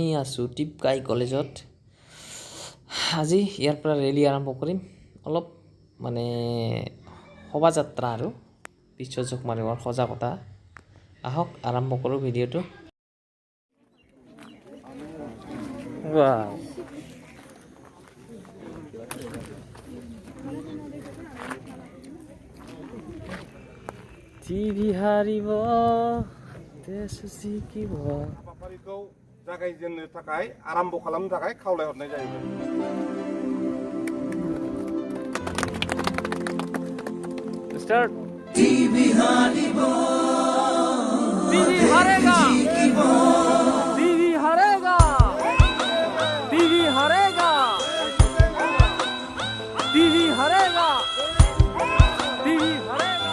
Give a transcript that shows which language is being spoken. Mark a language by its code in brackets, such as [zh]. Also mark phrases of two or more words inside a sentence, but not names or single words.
[as] আছো টিপকাই কলেজত আজি ইয়াৰ পৰা ৰেলী আৰম্ভ কৰিম অলপ মানে শোভাযাত্ৰা আৰু বিশ্ব যক্ষ্মা দিৱসৰ সজাগতা আহক আৰম্ভ কৰো ভিডিঅটো ওয়াও টিভি হারিব দেশ জিকিব [brx] हाबाफारिखौ जागायजेननो थाखाय आरम्भ खालामनो थाखाय खावलायहरनाय जाहैबाय स्टार्ट [as] টিবি হাৰিব [hi] टीवी हारेगा टीवी हारेगा टीवी हारेगा टीवी हारेगा टीवी हारेगा